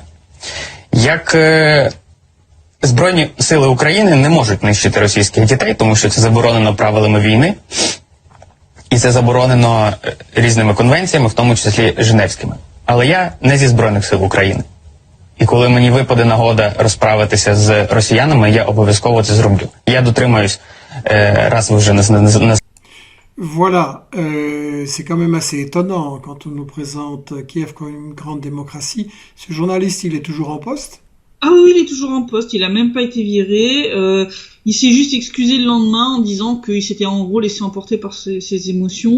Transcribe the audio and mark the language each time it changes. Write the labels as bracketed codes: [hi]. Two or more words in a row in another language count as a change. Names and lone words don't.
[uk] Як Збройні сили України не можуть нищити російських дітей, тому що це заборонено правилами війни, і це заборонено різними конвенціями, в тому числі Женевськими. Але я не зі Збройних сил України. І коли мені випаде нагода розправитися з росіянами, я обов'язково це зроблю. Я дотримаюсь, раз ви вже не [fr] Voilà, c'est quand même assez étonnant quand on nous présente Kiev comme une grande démocratie. Ce journaliste, il est toujours en poste? Ah oui, il est toujours en poste, il a même pas été viré. Il s'est juste excusé le lendemain en disant qu'il s'était en gros laissé emporter par ses émotions.